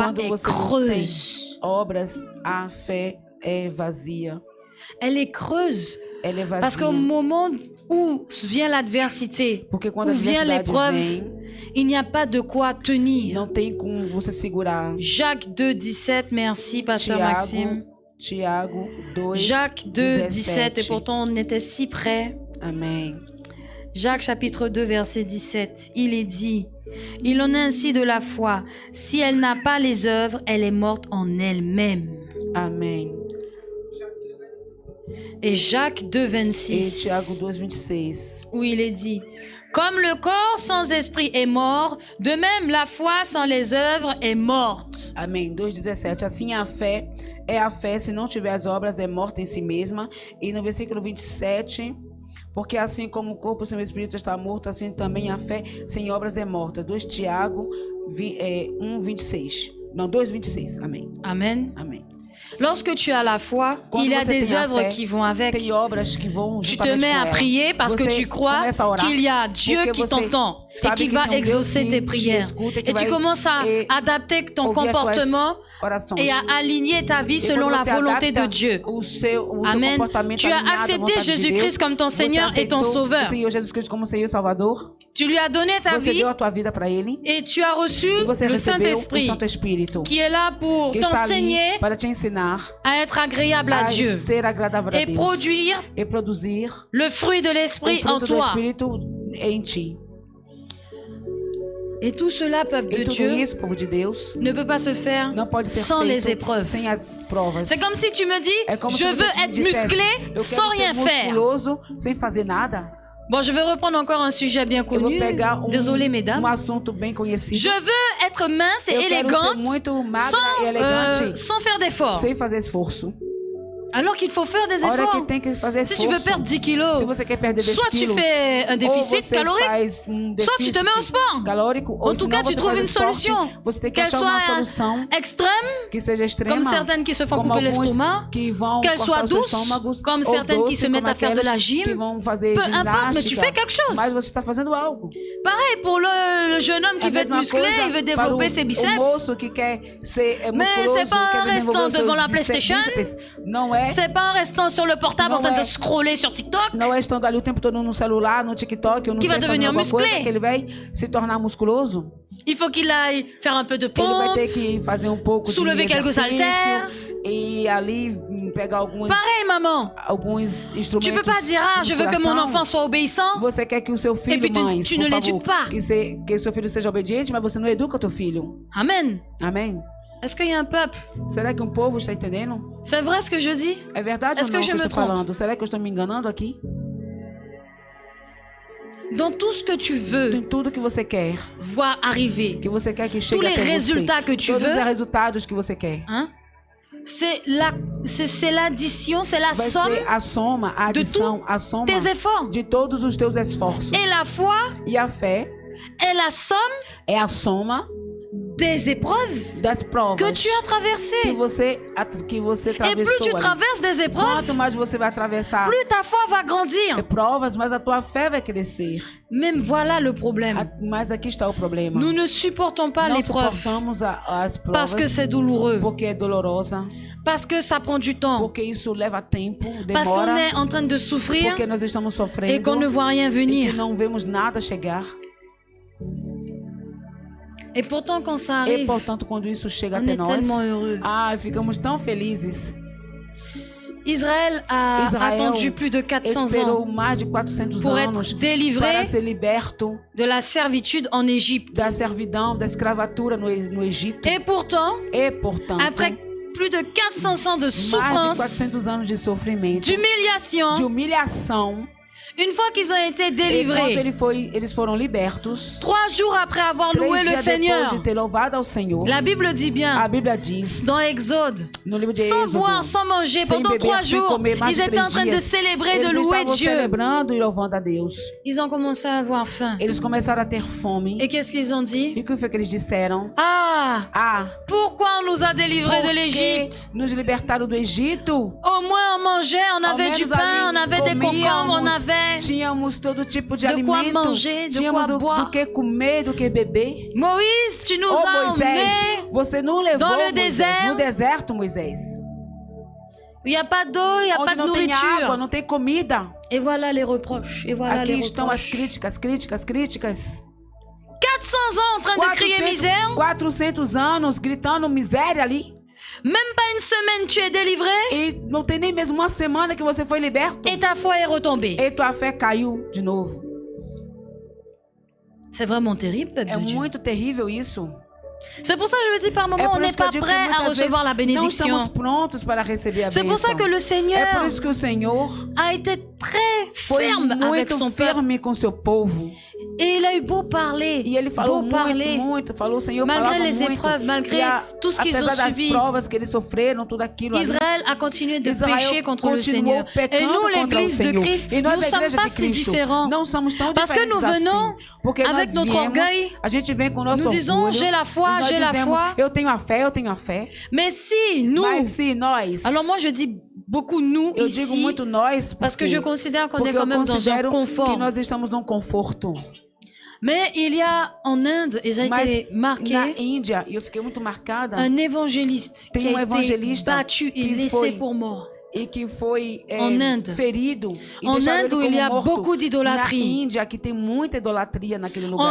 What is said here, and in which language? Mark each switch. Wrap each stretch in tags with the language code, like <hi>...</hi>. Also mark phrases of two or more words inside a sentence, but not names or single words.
<pt>Quando</pt> <fr>est</fr> <pt>você não tem</pt> <fr>creuse.</fr> <pt>obras, a fé é vazia.</pt> <fr>Elle est creuse.</fr> <pt>Ela é vazia.</pt> <fr>Parce qu'au moment où vient l'adversité,</fr> <pt>Porque quando</pt> <fr>où</fr> <pt>a</pt> <fr>vient</fr> <pt>adversidade</pt> <fr>l'épreuve,</fr> <pt>vem,</pt> <fr>il n'y a pas de quoi tenir.</fr> <pt>não tem como você segurar.</pt> <fr>Jacques 2, 17, merci Pasteur Maxime.</fr> <pt>Tiago 2,</pt> <fr>Jacques 2, 17, 17. et pourtant on était si près.</fr> <pt>Amém.</pt> <fr>Jacques chapitre 2, verset 17, il est dit, il en est ainsi de la foi, si elle n'a pas les œuvres, elle est morte en elle-même.</fr> <pt>Amém.</pt> <fr>Et Jacques 2,</fr> <pt>E 26, Tiago 2, 26.</pt> <fr>où il est dit, comme le corps sans esprit est mort, de même la foi sans les œuvres est morte.</fr> <pt>Amém. 2,17. Assim a fé é a fé, se não tiver as obras, é morta em si mesma. E no versículo 27, porque assim como o corpo sem o espírito está morto, assim também a fé sem obras é morta. 2 Tiago 1,26. Não, 2,26. Amém.</pt> <fr>Amen.</fr> <pt>Amém.</pt> <fr>Lorsque tu as la foi,</fr> <pt>Quando</pt> <fr>il y a</fr> <pt>você</pt> <fr>des</fr> <pt>tem a</pt> <fr>œuvres</fr> <pt>fé,</pt> <fr>qui vont avec.</fr> <pt>Tem obras que vão</pt> <fr>Tu te</fr> <pt>juntamente</pt> <fr>mets</fr> <pt>com</pt> <fr>à</fr> <pt>ela.</pt> <fr>prier parce que</fr> <pt>Você</pt> <fr>tu crois</fr> <pt>começa a orar,</pt> <fr>qu'il y a Dieu</fr> <pt>porque</pt> <fr>qui</fr> <pt>você</pt> <fr>t'entend et</fr> <pt>sabe</pt> <fr>qu'il</fr> <pt>que</pt> <fr>va</fr> <pt>tem um Deus</pt> <fr>exaucer</fr> <pt>que</pt> <fr>tes</fr> <pt>te</pt> <fr>prières.</fr> <pt>escuta, que</pt> <fr>Et tu</fr> <pt>vai</pt> <fr>commences à adapter ton</fr> <pt>ouvir as tuas</pt> <fr>comportement</fr> <pt>orações.</pt> <fr>et à aligner ta vie</fr> <pt>E</pt> <fr>selon</fr> <pt>quando</pt> <fr>la</fr> <pt>você</pt> <fr>volonté de</fr> <pt>adapta</pt> <fr>Dieu.</fr> <pt>o seu</pt> <fr>Amen.</fr> <pt>comportamento</pt> <fr>Tu as</fr> <pt>alinhado à</pt> <fr>accepté</fr> <pt>vontade de</pt> <fr>Jésus-Christ</fr> <pt>Deus,</pt> <fr>comme ton</fr> <pt>você</pt> <fr>Seigneur et ton</fr> <pt>aceitou</pt> <fr>Sauveur.</fr> <pt>o Senhor Jesus Cristo como Senhor e Salvador.</pt> <fr>Tu lui as donné ta</fr> <pt>Você</pt> <fr>vie</fr> <pt>deu a tua vida para Ele.</pt> <fr>et tu as reçu</fr> <pt>E você</pt> <fr>le</fr> <pt>recebeu o</pt> <fr>Saint-Esprit</fr> <pt>Santo Espírito,</pt> <fr>qui est là pour</fr> <pt>que está ali</pt> <fr>t'enseigner</fr> <pt>para te ensinar</pt> <fr>à être agréable à</fr> <pt>a</pt> <fr>Dieu</fr> <pt>ser agradável a</pt> <fr>et</fr> <pt>Deus</pt> <fr>produire</fr> <pt>e produzir</pt> <fr>le fruit de</fr> <pt>o</pt> <fr>l'Esprit en</fr> <pt>fruto do</pt> <fr>toi.</fr> <pt>Espírito em ti.</pt> <fr>Et tout cela, peuple de</fr> <pt>E tudo</pt> <fr>Dieu,</fr> <pt>isso, povo de Deus,</pt> <fr>ne peut pas se faire</fr> <pt>não pode ser</pt> <fr>sans les</fr> <pt>feito</pt> <fr>épreuves.</fr> <pt>sem as provas.</pt> <fr>C'est comme si tu me dis,</fr> <pt>É como</pt> <fr>je</fr> <pt>se</pt> <fr>veux</fr> <pt>você</pt> <fr>être</fr> <pt>dissesse,</pt> <fr>musclé</fr> <pt>eu quero</pt> <fr>sans</fr> <pt>ser</pt> <fr>rien faire.</fr> <pt>musculoso sem fazer nada.</pt> <fr>Bon, je vais reprendre encore un sujet bien</fr> <pt>Eu vou</pt> <fr>connu.</fr> <pt>pegar</pt> <fr>Désolé, mesdames.</fr> <pt>assunto bem conhecido.</pt> <fr>Je veux être mince et</fr> <pt>Eu quero ser</pt> <fr>élégante</fr> <pt>muito magra e elegante,</pt> <fr>sans faire d'efforts.</fr> <pt>sem fazer esforço.</pt> <fr>Alors qu'il faut faire des</fr> <pt>A hora que</pt> <fr>efforts.</fr> <pt>tem que fazer</pt> <fr>Si</fr> <pt>esforço.</pt> <fr>tu veux perdre 10 kilos,</fr> <pt>Se você quer perder 10</pt> <fr>soit tu</fr> <pt>quilos,</pt> <fr>fais un</fr> <pt>ou</pt> <fr>déficit</fr> <pt>você</pt> <fr>calorique,</fr> <pt>faz</pt> <fr>soit tu te mets au sport.</fr> <pt>calórico, ou</pt> <fr>En tout</fr> <pt>senão</pt> <fr>cas, tu</fr> <pt>você</pt> <fr>trouves</fr> <pt>faz</pt> <fr>une</fr> <pt>esporte.</pt> <fr>solution.</fr> <pt>Você tem que</pt> <fr>Qu'elle</fr> <pt>achar uma</pt> <fr>soit</fr> <pt>solução</pt> <fr>extrême,</fr> <pt>que seja extrema,</pt> <fr>comme certaines qui se font</fr> <pt>como</pt> <fr>couper</fr> <pt>alguns</pt> <fr>l'estomac,</fr> <pt>que vão</pt> <fr>qu'elle</fr> <pt>cortar</pt> <fr>soit</fr> <pt>os seus</pt> <fr>douce,</fr> <pt>estômagos,</pt> <fr>comme</fr> <pt>ou</pt> <fr>certaines qui</fr> <pt>doce,</pt> <fr>se mettent</fr> <pt>como</pt> <fr>à faire de la</fr> <pt>aquelas</pt> <fr>gym.</fr> <pt>que vão fazer</pt> <fr>Peu importe, mais tu</fr> <pt>ginástica,</pt> <fr>fais quelque chose.</fr> <pt>mas você está fazendo algo.</pt> <fr>Pareil pour le jeune homme</fr> <pt>É</pt> <fr>qui</fr> <pt>a</pt> <fr>veut être</fr> <pt>mesma</pt> <fr>musclé,</fr> <pt>coisa</pt> <fr>il veut</fr> <pt>para</pt> <fr>développer ses</fr> <pt>o</pt> <fr>biceps.</fr> <pt>moço que quer ser</pt> <fr>Mais</fr> <pt>musculoso,</pt> <fr>c'est pas</fr> <pt>quer</pt> <fr>un</fr> <pt>desenvolver</pt> <fr>restant</fr> <pt>os seus</pt> <fr>devant la</fr> <pt>bíceps,</pt> <fr>PlayStation.</fr> <pt>não é.</pt> <fr>C'est pas en restant sur le portable en Non, train de ouais. scroller sur TikTok.</fr> <pt>Não é estando ali o tempo todo no celular, no TikTok, ou no Que vai fazendo</pt> <fr>devenir</fr> <pt>alguma</pt> <fr>musclé.</fr> <pt>coisa, que ele vai se tornar musculoso.</pt> <fr>Il faut qu'il aille faire un peu de</fr> <pt>Ele vai ter</pt> <fr>pompe.</fr> <pt>que fazer pouco</pt> <fr>Soulever</fr> <pt>de</pt> <fr>quelques</fr> <pt>exercício</pt> <fr>haltères.</fr> <pt>e ali pegar</pt> <fr>Pareil, maman.</fr> <pt>alguns</pt> <fr>Tu</fr> <pt>instrumentos.</pt> <fr>peux pas dire, ah,</fr> <pt>de</pt> <fr>je veux que mon</fr> <pt>musculação.</pt> <fr>enfant soit obéissant.</fr> <pt>Você quer que o seu filho,</pt> <fr>puis tu-</fr> <pt>mãe,</pt> <fr>tu</fr> <pt>por</pt> <fr>ne</fr> <pt>favor,</pt> <fr>l'éduques pas.</fr> <pt>que o seu filho seja obediente, mas você não educa o teu filho.</pt> <fr>Amen.</fr> <pt>Amém?</pt> <fr>Est-ce qu'il y a un peuple?</fr> <pt>Será que um povo está entendendo?</pt> <fr>C'est vrai ce que je dis?</fr> <pt>É verdade</pt> <fr>Est-ce</fr> <pt>ou não</pt> <fr>que je</fr> <pt>que eu</pt> <fr>me</fr> <pt>estou</pt> <fr>trompe?</fr> <pt>falando? Será que eu estou me enganando aqui?</pt> <fr>Dans tout ce que tu veux</fr> <pt>Em tudo que você quer,</pt> <fr>voir arriver,</fr> <pt>que você quer que chegue</pt> <fr>les</fr> <pt>até</pt> <fr>résultats</fr> <pt>você,</pt> <fr>que tu</fr> <pt>todos</pt> <fr>veux,</fr> <pt>os resultados que você quer.</pt> <fr>hein? C'est l'addition, c'est la</fr> <pt>Vai</pt> <fr>somme</fr> <pt>ser a soma, a</pt> <fr>de</fr> <pt>adição, a soma</pt> <fr>tes efforts.</fr> <pt>de todos os teus esforços.</pt> <fr>Et la foi</fr> <pt>E a fé</pt> <fr>est la somme</fr> <pt>é a soma</pt> <fr>des épreuves</fr> <pt>das provas</pt> <fr>que tu as traversées.</fr> <pt>que você</pt> <fr>Et</fr> <pt>atravessou</pt> <fr>plus tu</fr> <pt>ali.</pt> <fr>traverses des épreuves,</fr> <pt>Quanto mais você vai atravessar</pt> <fr>plus ta foi va grandir.</fr> <pt>provas, mais a tua fé vai crescer.</pt> <fr>Même voilà le problème.</fr> <pt>Mas aqui está o problema.</pt> <fr>Nous ne supportons pas</fr> <pt>Não</pt> <fr>l'épreuve</fr> <pt>suportamos as</pt> <fr>parce que</fr> <pt>provas</pt> <fr>c'est douloureux,</fr> <pt>porque é dolorosa,</pt> <fr>parce que ça prend du temps,</fr> <pt>porque isso leva tempo,</pt> <fr>parce qu'on</fr> <pt>demora,</pt> <fr>est en train de souffrir</fr> <pt>porque nós estamos sofrendo</pt> <fr>et qu'on ne voit rien</fr> <pt>e que</pt> <fr>venir.</fr> <pt>não vemos nada chegar.</pt> <fr>Et pourtant, quand ça</fr> <pt>E</pt> <fr>arrive,</fr> <pt>portanto, quando isso chega</pt> <fr>on</fr> <pt>até</pt> <fr>est</fr> <pt>nós,</pt> <fr>tellement heureux.</fr> <pt>ficamos tão felizes.</pt> <fr>Israël a Israël attendu plus de 400</fr> <pt>Esperou</pt> <fr>ans</fr> <pt>mais de 400</pt> <fr>pour</fr> <pt>anos</pt> <fr>être délivré</fr> <pt>para ser liberto</pt> <fr>de la servitude en Égypte.</fr> <pt>da servidão, da escravatura no Egito.</pt> <fr>Et pourtant,</fr> <pt>E, portanto,</pt> <fr>après plus de 400 ans de</fr> <pt>mais de</pt> <fr>souffrance,</fr> <pt>400 anos de sofrimento,</pt> <fr>d'humiliation,</fr> <pt>de humilhação,</pt> <fr>une fois qu'ils ont été</fr> <pt>enquanto</pt> <fr>délivrés,</fr> <pt>eles foram libertos,</pt> <fr>3 jours après avoir</fr> <pt>3</pt> <fr>loué le</fr> <pt>dias</pt> <fr>Seigneur,</fr> <pt>depois de ter louvado ao Senhor,</pt> <fr>la Bible dit</fr> <pt>a</pt> <fr>bien,</fr> <pt>Bíblia diz,</pt> <fr>dans Exode,</fr> <pt>no livro de</pt> <fr>sans</fr> <pt>Êxodo,</pt> <fr>boire, sans manger,</fr> <pt>sem</pt> <fr>pendant</fr> <pt>beber,</pt> <fr>3</fr> <pt>sem</pt> <fr>jours,</fr> <pt>comer, mais</pt> <fr>ils</fr> <pt>de</pt> <fr>étaient</fr> <pt>3</pt> <fr>en train de</fr> <pt>dias,</pt> <fr>célébrer, de</fr> <pt>eles</pt> <fr>louer</fr> <pt>estavam</pt> <fr>Dieu.</fr> <pt>celebrando e louvando a Deus.</pt> <fr>Ils ont commencé à avoir faim.</fr> <pt>Eles começaram a ter fome.</pt> <fr>Et qu'est-ce qu'ils ont dit?</fr> <pt>E o que foi que eles disseram?</pt> <fr>Ah, pourquoi on nous a délivrés de</fr> <pt>Porque</pt> <fr>l'Égypte?</fr> <pt>nos libertaram do Egito.</pt> <fr>Au moins on mangeait, on</fr> <pt>Ao</pt> <fr>avait du</fr> <pt>menos</pt> <fr>pain,</fr> <pt>ali</pt> <fr>on avait des concombres, on</fr> <pt>comíamos,</pt> <fr>avait...</fr> <pt>tínhamos todo tipo de</pt> <fr>de quoi</fr> <pt>alimento,</pt> <fr>manger, de</fr> <pt>tínhamos</pt> <fr>quoi boire.</fr> <pt>do que comer, do que beber.</pt> <fr>Moïse, tu nous as</fr> <pt>Moisés,</pt> <fr>emmenés.</fr> <pt>você não levou</pt> <fr>dans le</fr> <pt>Moisés,</pt> <fr>désert.</fr> <pt>no deserto, Moisés,</pt> <fr>Il n'y a pas d'eau, il n'y a pas</fr> <pt>onde</pt> <fr>de</fr> <pt>não tem água,</pt> <fr>nourriture.</fr> <pt>não tem comida.</pt> <fr>Et voilà les reproches. Et voilà</fr> <pt>Aqui</pt> <fr>les</fr> <pt>estão as</pt> <fr>reproches.</fr> <pt>críticas.</pt> <fr>400 ans en train de crier misère.</fr> <pt>400 anos gritando miséria ali.</pt> <fr>Même pas une semaine tu es délivré.</fr> <pt>E não tem nem mesmo uma semana que você foi liberto.</pt> <fr>Et ta foi est retombée.</fr> <pt>E tua fé caiu de novo.</pt> <fr>C'est vraiment terrible, peuple</fr> <pt>É</pt> <fr>de Dieu.</fr> <pt>muito terrível isso.</pt> <fr>C'est pour ça que je me dis par</fr> <pt>É</pt> <fr>moment, on</fr> <pt>por</pt> <fr>n'est</fr> <pt>isso que eu</pt> <fr>pas</fr> <pt>digo que</pt> <fr>prêt à</fr> <pt>muitas</pt> <fr>recevoir la</fr> <pt>vezes não estamos</pt> <fr>bénédiction.</fr> <pt>prontos para receber a</pt> <fr>C'est pour ça</fr> <pt>bênção.</pt> <fr>que le</fr> <pt>É</pt> <fr>Seigneur</fr> <pt>por isso que o Senhor</pt> <fr>a été très</fr> <pt>foi</pt> <fr>ferme avec</fr> <pt>muito</pt> <fr>son peuple.</fr> <pt>firme com seu povo.</pt> <fr>Et il a eu beau parler,</fr> <pt>E ele falou</pt> <fr>beau parler,</fr> <pt>muito. Falou, o Senhor</pt> <fr>malgré</fr> <pt>falava</pt> <fr>les</fr> <pt>muito.</pt> <fr>épreuves, malgré</fr> <pt>E</pt> <fr>tout ce qu'ils ont</fr> <pt>apesar das</pt> <fr>subi,</fr> <pt>provas que eles sofreram, tudo aquilo ali,</pt> <fr>Israël a continué de</fr> <pt>Israel</pt> <fr>pécher contre le</fr> <pt>continuou</pt> <fr>Seigneur.</fr> <pt>pecando</pt> <fr>Et nous,</fr> <pt>contra o</pt> <fr>l'église de</fr> <pt>Senhor.</pt> <fr>Christ,</fr> <pt>E nós,</pt> <fr>nous</fr> <pt>a</pt> <fr>ne sommes</fr> <pt>igreja</pt> <fr>pas</fr> <pt>de</pt> <fr>si</fr> <pt>Cristo,</pt> <fr>différents.</fr> <pt>não somos tão</pt> <fr>Parce que</fr> <pt>diferentes</pt> <fr>nous venons</fr> <pt>assim. Porque</pt> <fr>avec</fr> <pt>nós</pt> <fr>notre</fr> <pt>viemos,</pt> <fr>orgueil,</fr> <pt>a gente vem com o nosso</pt> <fr>nous disons,</fr> <pt>orgulho,</pt> <fr>j'ai la foi,</fr> <pt>e nós</pt> <fr>j'ai la</fr> <pt>dizemos,</pt> <fr>foi.</fr> <pt>eu tenho a fé, eu tenho a fé.</pt> <fr>Mais si nous,</fr> <pt>Mas se nós,</pt> <fr>alors moi je dis beaucoup nous</fr> <pt>eu digo</pt> <fr>ici,</fr> <pt>muito nós,</pt> <fr>parce que je considère qu'on</fr> <pt>porque</pt> <fr>est quand</fr> <pt>eu</pt> <fr>même dans un</fr> <pt>considero que</pt> <fr>confort.</fr> <pt>nós estamos num conforto.</pt> <fr>Mais il y a en Inde, et ça a</fr> <pt>Mas</pt> <fr>été marqué,</fr> <pt>na Índia, e eu fiquei muito marcada,</pt> <fr>un évangéliste</fr> <pt>Tem</pt> <fr>qui a été</fr> <pt>evangelista</pt> <fr>battu et</fr> <pt>que</pt> <fr>laissé</fr> <pt>foi</pt> <fr>pour mort.</fr> <pt>e que foi</pt> <fr>En Inde.</fr> <pt>ferido e</pt> <fr>En</fr> <pt>deixaram</pt> <fr>Inde,</fr> <pt>ele</pt> <fr>où il</fr> <pt>como</pt> <fr>y a</fr> <pt>morto.</pt> <fr>beaucoup d'idolâtrie.</fr> <pt>Na Índia, que tem muita idolatria naquele lugar.</pt>